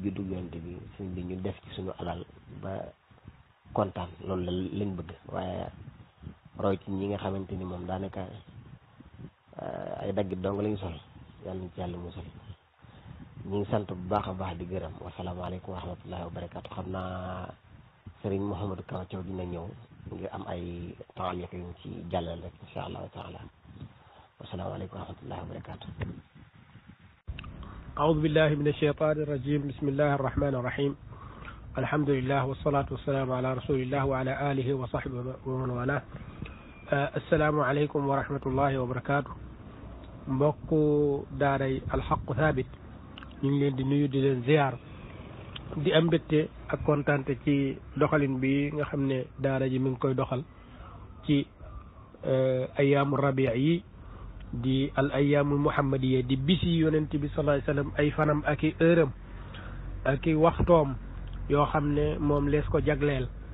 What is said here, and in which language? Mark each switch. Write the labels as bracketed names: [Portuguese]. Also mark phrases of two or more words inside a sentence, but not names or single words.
[Wolof] juddu Yonent bi suñ bi ñu def ci suñu alal ba kontaan loolu la lañ bëgg waaye roy ci ñi nga xamante ni moom daanaka ay daggit dong lañu sol yàlla ñu ci yàlla musal ñu ngi sant bu baax a baax di gërëm [Arabic] والسلام عليكم ورحمة الله وبركاته [Wolof] xam naa Serigne Mouhamadou Kaw Thiaw dina ñëw ngir am ay taaliq yu ci jàllal rek [Arabic] إن شاء الله تعالى والسلام عليكم ورحمة الله وبركاته أعوذ بالله من الشيطان الرجيم بسم الله الرحمن الرحيم الحمد لله والصلاة والسلام على رسول الله وعلى آله وصحبه ومن والاه السلام عليكم ورحمة الله وبركاته [Wolof] mbokku daaray alxaqu thabit ñu ngi leen di nuyu di leen ziar di am mbégte ak kontaante ci doxalin bi nga xam ne daara ji mi ngi koy doxal ci [Arabic] أيام ربيع [Wolof] yi di [Arabic] الأيام المحمدية [Wolof] di bisi yonent bi [Arabic] صلى الله عليه وسلم [Wolof] ay fanam ak i heure am ak i waxtoom yoo xam ne moom lees ko jagleel